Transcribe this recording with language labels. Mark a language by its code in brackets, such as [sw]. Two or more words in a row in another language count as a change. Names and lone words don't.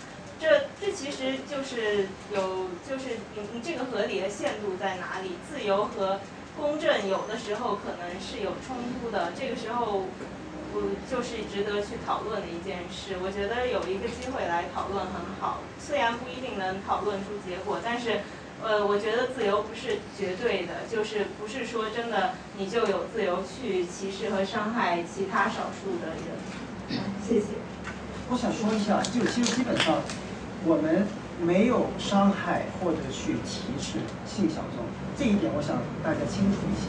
[zh] 這其實就是你這個合理的限度在哪裡？自由和公正有的時候可能是有衝突的，這個時候就是值得去討論的一件事。我覺得有一個機會來討論很好，雖然不一定能討論出結果，但是我觉得自由不是绝对的，就是不是说真的你就有自由去歧视和伤害其他少数的人。谢谢。我想说一下，就其实基本上我们没有伤害或者去歧视性小众，这一点我想大家清楚一些。